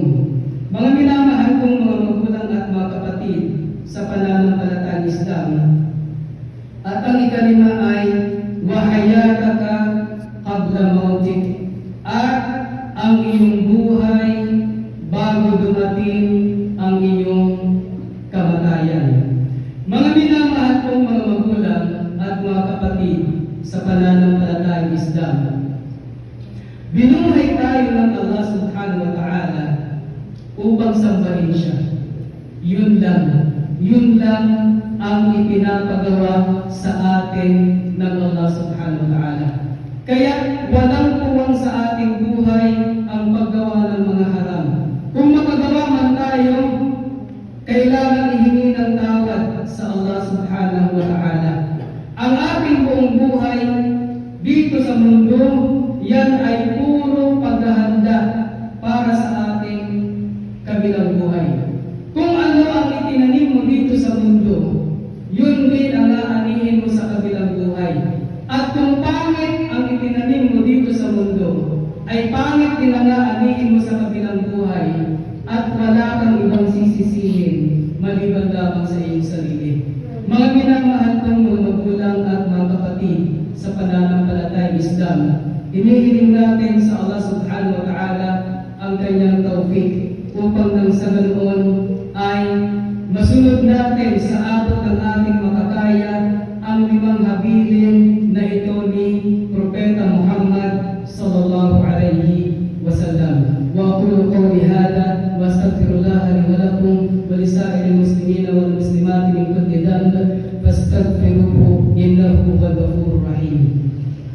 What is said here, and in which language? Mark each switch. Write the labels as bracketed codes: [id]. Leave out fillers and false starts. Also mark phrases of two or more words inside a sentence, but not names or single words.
[tl] Mga minamahal kong mga magulang at mga kapatid sa pananampalatayang Islam, at ang ikalima ay [ar] وحياتك قبل موتك, [tl] at ang iyong buhay bago dumating ang iyong kamatayan. Mga minamahal kong mga magulang at mga kapatid sa pananampalatayang Islam, binuhay tayo ng Allah [ar] سبحانه وتعالى [tl] upang sambahin siya. Yun lang ang ipinapagawa sa atin ng Allah [ar] سبحانه وتعالى. [tl] Kaya walang puwang sa ating buhay ang paggawa ng mga haram. Kung makagawa man tayo, kailangan ihingi ng tawad sa Allah [ar] سبحانه وتعالى. [tl] Ang ating buong buhay dito sa mundo, yan ay puro paghahanda para sa ating kabilang buhay. Kung ano ang itinanim mo dito sa mundo, yun din ang aanihin mo sa kabilang buhay. At kung pangit ang itinanim mo dito sa mundo, ay pangit din ang aanihin mo sa kabilang buhay, at wala kang ibang sisisihin maliban lamang sa iyong sarili. Mga minamahal kong mga magulang at mga kapatid sa pananampalatayang Islam, hinihiling natin sa Allah [ar] سبحانه وتعالى [tl] ang kanyang tawfik upang nang sa ganoon ay masunod natin sa abot ng ating makakaya ang 5 habilin na ito ni Propeta Muhammad [ar] صلى الله عليه وسلم. وأقول قولي هذا وأستغفر الله لي ولكم ولسائر المسلمين والمسلمات من كل ذنب فاستغفروه إنه هو الغفور الرحيم.